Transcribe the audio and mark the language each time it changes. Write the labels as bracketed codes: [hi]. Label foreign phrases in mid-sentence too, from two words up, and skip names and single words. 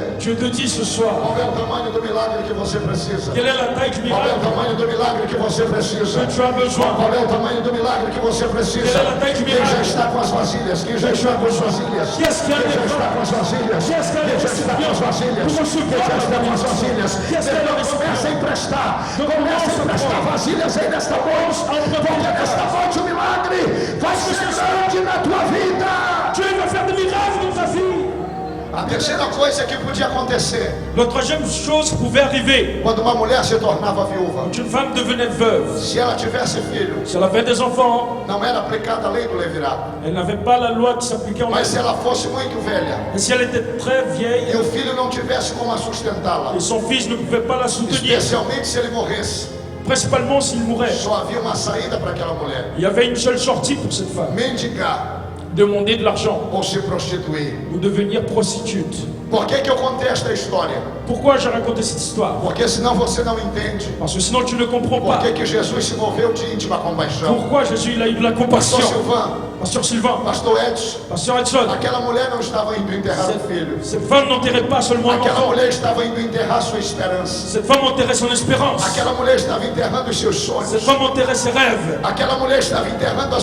[fr] Je te dis ce soir, [pt] qual é o tamanho do milagre que você precisa? [fr] quelle est la taille du [pt] Qual é o [fr] miracle [pt] tamanho do milagre que você precisa? [fr] que tu as besoin? [pt] Qual é o tamanho do milagre que você precisa? Qual é a taille do Quem já milagre? está com as vasilhas? Quem já está com as vasilhas? [fr] Qui est-ce qui a [pt] Quem já [fr] des [pt] está com as vasilhas? [fr] Qui est-ce qui a [pt] Quem [fr] des [pt] já está com as vasilhas? [fr] Pour recevoir [pt] Quem já [fr] la [pt] está com as [fr] bénédiction? [pt] vasilhas? [fr] Qui est-ce qui a des [pt] Então começa a emprestar. Começa a emprestar vasilhas aí nesta noite. Porque nesta noite o milagre vai ser grande na tua vida. [fr] Dieu va faire des miracles dans ta vie. [pt] A terceira coisa que podia acontecer [fr] La troisième chose pouvait arriver [pt] quando uma mulher se tornava viúva, [fr] quand une femme devenait veuve. [pt] se ela tivesse filho, [fr] Si elle avait des enfants, [pt] não era aplicada a lei do levirato. [fr] elle n'avait pas la loi qui s'appliquait en [pt] Mas se [fr] elle. [pt] ela fosse muito velha [fr] Et si elle était très [pt] e [fr] vieille [pt] o filho não tivesse como a sustentá-la, [fr] et son fils ne pouvait pas la soutenir, [pt] especialmente se ele morresse, [fr] principalement s'il mourait, [pt] só havia uma saída para aquela mulher: [fr] il y avait une seule sortie pour cette femme, [pt] mendigar [fr] demander de l'argent [pt] ou se prostituir. [fr] ou devenir prostitute. [pt] Por que eu contei esta história? [fr] Pourquoi j'ai raconté cette histoire? [pt] Porque senão você não entende [fr] Parce que sinon tu ne comprends [pt] por [fr] pas. [pt] que Jesus se moveu de íntima compaixão. [fr] Pourquoi Jésus il a eu de la [pt] Pastor compassion? Silvan, [fr] Pasteur Sylvain, [pt] Pastor Edson, [fr] Pasteur Edson, [pt] aquela mulher não estava indo enterrar o filho. [fr] cette femme n'enterrait pas seulement un [pt] Aquela [fr] enfant. [pt] mulher estava indo enterrar sua esperança. [fr] Cette femme enterrait son espérance. [pt] Aquela mulher estava enterrando os seus [fr] Cette [pt] sonhos. [fr] femme enterrait ses rêves. [pt] Aquela mulher estava enterrando as